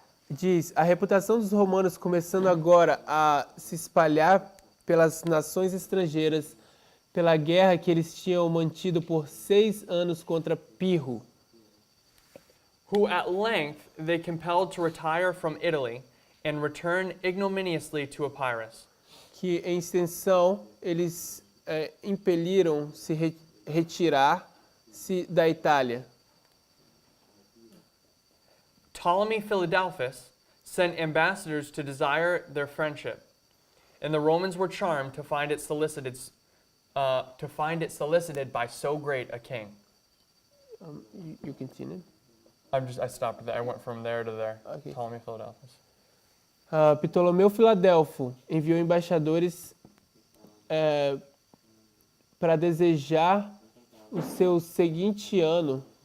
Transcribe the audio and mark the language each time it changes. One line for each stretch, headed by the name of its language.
Portuguese: Diz, a reputação dos romanos começando agora a se espalhar pelas nações estrangeiras pela guerra que eles tinham mantido por 6 anos contra Pirro,
English: Who at length they compelled to retire from Italy and return ignominiously to Epirus.
Portuguese: que em extensão eles impeliram se retirar-se da Itália.
English: Ptolemy Philadelphus sent ambassadors to desire their friendship, and the Romans were charmed to find it solicited by so great a king. You continue? I stopped there. I went from there to there. Okay. Ptolemy Philadelphus.
Portuguese: Ptolomeu Filadelfo enviou embaixadores para desejar o seu seguinte ano,